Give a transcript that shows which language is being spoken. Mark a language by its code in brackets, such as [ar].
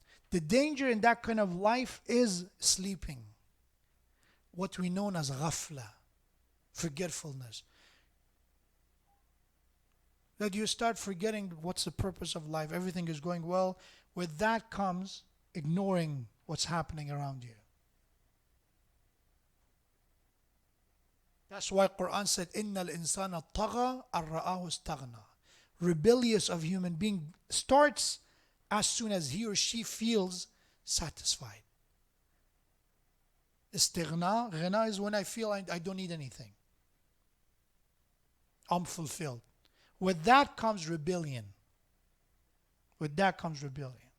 [en] The danger in that kind of life is sleeping. What we know as ghafla, forgetfulness. That you start forgetting what's the purpose of life. Everything is going well. With that comes ignoring what's happening around you. That's why Quran said, [ar] إِنَّ الْإِنسَانَ طَغَى أَرْرَآهُ اسْتَغْنَى. [en] Rebellious of human being starts as soon as he or she feels satisfied. Istighna, ghina is when I feel I don't need anything. I'm fulfilled. With that comes rebellion. With that comes rebellion.